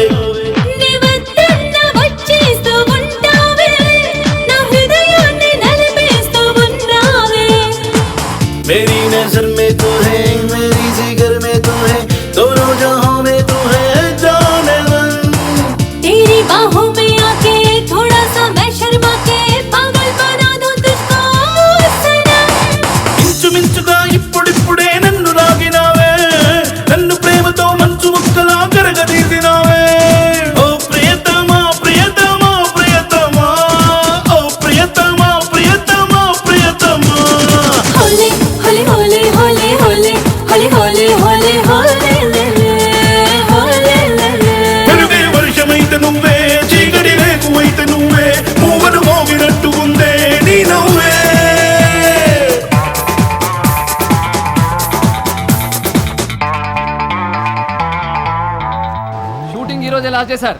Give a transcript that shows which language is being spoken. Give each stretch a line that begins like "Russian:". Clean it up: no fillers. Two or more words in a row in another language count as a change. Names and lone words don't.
Telugu: నీ వద్దన్న వచ్చేస్తూ ఉంటావే, నా హృదయాన్ని నలిపేస్తూ ఉన్నావే.
Hindi: मेरी नजर में तू है, मेरी जिगर में तू है, दोनों जहां में तू है जानेमन. तेरी बाहों में आके थोड़ा सा मैं शर्मा के पागल बना दूं तुझको सनम.
Telugu: ఇంచుమించుగా ఇప్పుడిప్పుడే నన్ను లాగినావే, నన్ను ప్రేమతో మంచు ముక్కలా కరగదీసినావే. ఓ ప్రియతమా ప్రియతమా ప్రియతమా, ఓ ప్రియతమా ప్రియతమా ప్రియతమా.
Hindi: होले होले होले होले होले होले होले होले होले ले ले होले ले ले.
Telugu: వెలుగే వర్షమైతే నువ్వే, చీకటి రేకువైతే నువ్వే, పువ్వును మోగినట్టు ఉందే నీ నవ్వే. షూటింగ్ ఈ రోజే
English: last day
Telugu: సార్.